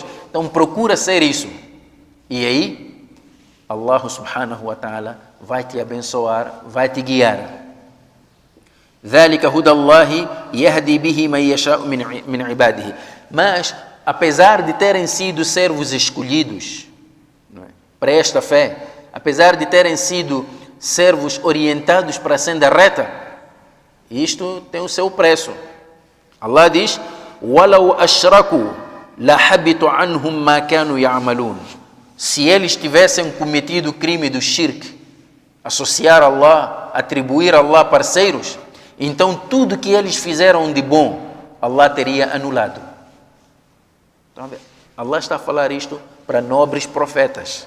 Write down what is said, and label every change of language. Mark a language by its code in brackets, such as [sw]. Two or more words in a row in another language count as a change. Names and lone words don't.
[pt] Então procura ser isso. E aí, [ar] الله سبحانه وتعالى [pt] vai te abençoar, vai te guiar. [ar] ذَلِكَ هُدَى اللَّهِ يَهْدِي بِهِ مَنْ يَشَاءُ مِنْ عِبَادِهِ. [pt] Mas, apesar de terem sido servos escolhidos, não é, para esta fé, apesar de terem sido servos orientados para a senda reta, isto tem o seu preço. Allah diz: [ar] وَلَوْ أَشْرَكُوا لَحَبِطُ عَنْهُمْ مَا كَانُوا يَعْمَلُونَ. [pt] Se eles tivessem cometido o crime do shirk, associar Allah, atribuir a Allah parceiros, então tudo que eles fizeram de bom, Allah teria anulado. Então, Allah está a falar isto para nobres profetas.